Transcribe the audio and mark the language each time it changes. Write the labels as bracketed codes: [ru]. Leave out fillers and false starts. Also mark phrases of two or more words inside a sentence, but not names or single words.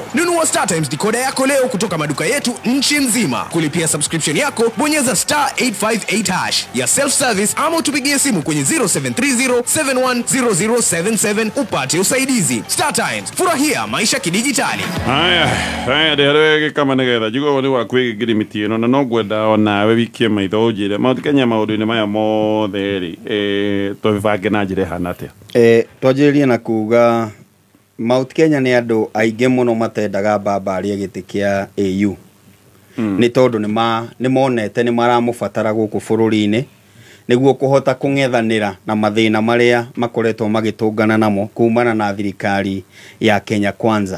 [sw] Nunua Star Times decoder yako leo kutoka maduka yetu nchi nzima. Kulipia subscription yako bonyeza star 858 hash ya [en] self service [sw] ama tupigie simu kwenye 0730710077 upate usaidizi. Star Times, furahia maisha kidijitali. [ki] Haya ndirege kama nigetha jugo wali wa kwigirimitie no no gwenda ona we wikie maitho ujire mautikanya maundu-ini maya mothe ri tubibange na njire hanate twanjĩrĩrie na kuga Mount Kenya nĩ andũ aingĩ mũno matendaga mbambari gĩtĩ kĩa AU nĩ tondũ nĩ monete nĩ maramũbatara gũkũ bũrũri-inĩ nĩguo kũhota kũng'ethanĩra na mathĩna marĩa makoretwo magĩtũngana namo kumana na thirikari ya Kenya Kwanza.